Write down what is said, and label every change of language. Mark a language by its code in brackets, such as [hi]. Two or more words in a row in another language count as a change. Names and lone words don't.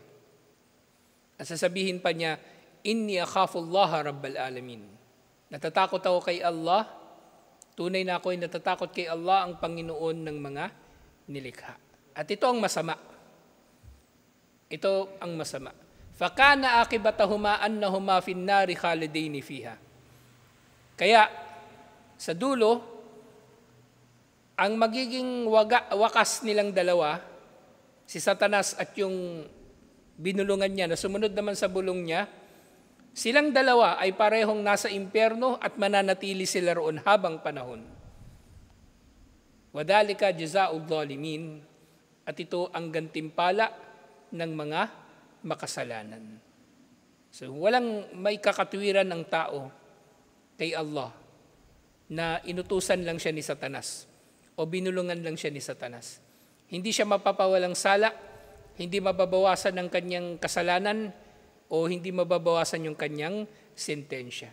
[tl] At sasabihin pa niya, [ar] إني أخاف الله رب العالمين. [tl] Natatakot ako kay Allah. Tunay na ako ay natatakot kay Allah, ang Panginoon ng mga nilikha. At ito ang masama. Ito ang masama. [ar] فكان عاقبتهما أنهما في النار خالدين فيها. [tl] Kaya sa dulo, ang magiging wakas nilang dalawa, si Satanas at yung binulungan niya na sumunod naman sa bulong niya, silang dalawa ay parehong nasa impyerno at mananatili sila roon habang panahon. [ar] وكذلك جزاء الظالمين, [tl] at ito ang gantimpala ng mga makasalanan. So walang may kakatwiran ng tao kay Allah na inutusan lang siya ni Satanas o binulungan lang siya ni Satanas. Hindi siya mapapawalang sala, hindi mababawasan ng kanyang kasalanan o hindi mababawasan yung kanyang sentensya.